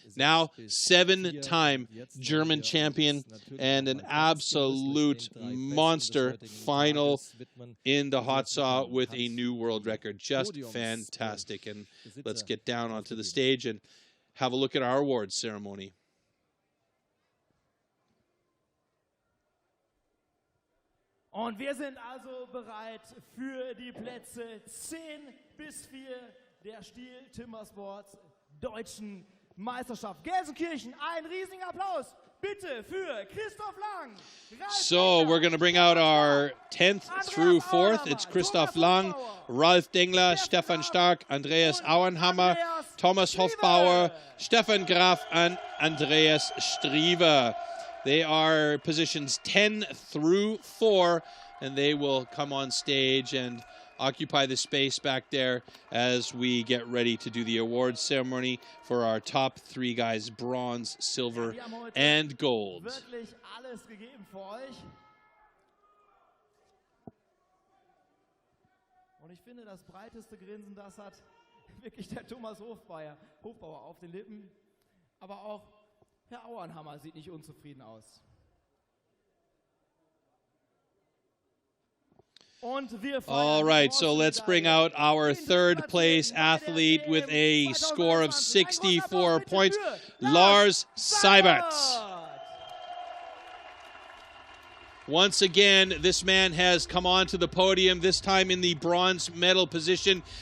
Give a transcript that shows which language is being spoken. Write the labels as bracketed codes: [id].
[en] Now, 7-time German champion and an absolute monster final in the hot saw with a new world record. Just fantastic. And let's get down onto the stage and have a look at our awards ceremony. [de] Und wir sind also bereit für die Plätze 10 bis 4 der STIHL Timbersports Deutschen Meisterschaft. Gelsenkirchen, ein riesiger Applaus bitte für Christoph Lang. [en] So we're going to bring out our 10th through 4th. It's Christoph Lang, Ralf Dengler, Stefan Stark, Andreas Auenhammer, Thomas Hofbauer, Stefan Graf, and Andreas Striever. They are positions 10 through 4, and they will come on stage and occupy the space back there as we get ready to do the awards ceremony for our top 3 guys, bronze, silver, and gold. [de] Wirklich alles gegeben für euch. Und ich finde, das breiteste Grinsen, das hat wirklich der Thomas Hofbauer auf den Lippen. Aber auch Herr Auernhammer sieht nicht unzufrieden aus. [en] All right, so let's bring out our 3rd place athlete with a score of 64 points, Lars Seibert. Once again, this man has come onto the podium, this time in the bronze medal position.